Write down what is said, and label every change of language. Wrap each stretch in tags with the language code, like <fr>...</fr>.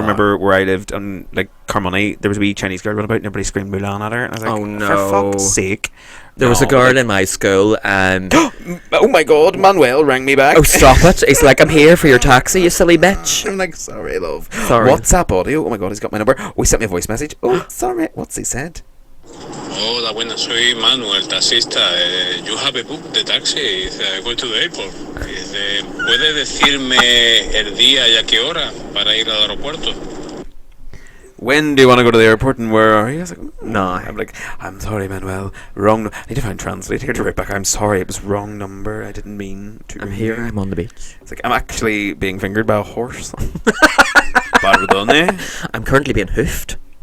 <en>remember where I lived on, like, Carmoney, there was a wee Chinese girl running about and everybody screamed Mulan at her. And I was like, Oh, no. for fuck's sake. There was a girl in my school. Oh my god, Manuel rang me back. Oh, stop it. He's like, I'm here for your taxi, you silly bitch. I'm like, sorry, love. Sorry. WhatsApp audio. Oh my god, he's got my number. Oh, he sent me a voice message. Oh, sorry. What's he said?</en> <es>Hola, buenas, soy Manuel, taxista.</es> <en>You have a book the taxi. Go to the airport.</en> <es>¿Puede decirme el día y a qué hora para ir al aeropuerto?</es> <en>When do you want to go to the airport and where are you? I was like, No. I'm like, I'm sorry, Manuel. Wrong. I need to find translate here to write back. I'm sorry, it was wrong number. I didn't mean to. I'm ring here, you." I'm on the beach. It's like, I'm actually being fingered by a horse. Pardon. I'm currently being hoofed.</en>